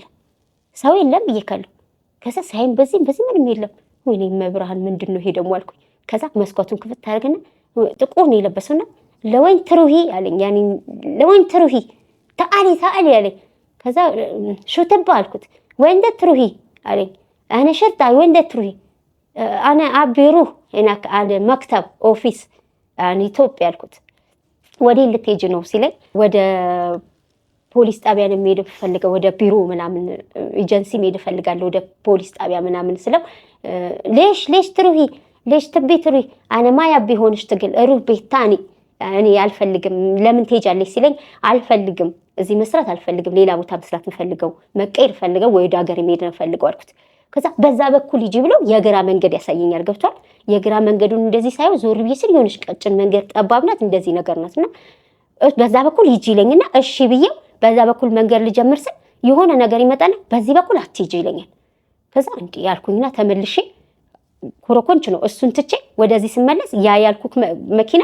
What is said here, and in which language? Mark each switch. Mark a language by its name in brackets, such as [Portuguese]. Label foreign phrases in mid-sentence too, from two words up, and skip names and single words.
[Amharic] ሰው የለም ብዬካለሁ ከዛ ሳይም በዚህ ምንም የለም ወይኔ መብርሃን ምንድነው ይሄ ደግሞ አልኩኝ ከዛ መስኮቱን ክፍት ታደርግና ጥቁር ነው የለበሰውና [Arabic] لوين تروحي [Amharic] አለኝ [Arabic] يعني لوين تروحي تعالي [Amharic] አለኝ ከዛ ሹተባ አልኩት [Arabic] وين تروحي [Amharic] አለኝ [Arabic] انا شرطه وين تروحي انا ابيروح هناك على مكتب اوفيس يعني [Amharic] ኢትዮጵያ አልኩት ወዴ ልትሄጂ ነው ሲለኝ ወደ ፖሊስ ጣቢያ ነው የምሄድ ፈልገው ወደ ቢሮ ምናምን ኤጀንሲ መሄድ ፈልጋለሁ ወደ ፖሊስ ጣቢያ ምናምን ስለው [Arabic] ليش تروحي ليش تبي تروحي انا ما يبي هون اشتغل اروح بيت ثاني [Amharic] እኔ አልፈልግም ለምን ትሄጃለሽ ሲለኝ አልፈልግም እዚህ መስራት አልፈልግም ሌላ ቦታ መስራት እንፈልገው መቀየር ፈልገው ወደ ሀገር መሄድ እንፈልገው አልኩት ከዛ በዛ በኩል ይጂ ብሎ የግራ መንገድ ያሳየኛል ገብቷል የግራ መንገዱን እንደዚህ ሳይው ዞር ብዬ ስል የሆነች ቀጭን መንገድ ጠባብናት እንደዚህ ነገር ናትና በዛ በኩል ይጂ ይለኝና እሺ ብዬው በዛ በኩል መንገድ ልጀምር ስል የሆነ ነገር ይመጣና በዚህ በኩል አትይጂ ይለኛል ከዛ እንዴ ያልኩኝና ተመልሼ ኮረኮንች ነው እሱን ትቼ ወደዚህ ስመለስ ያ ያልኩክ መኪና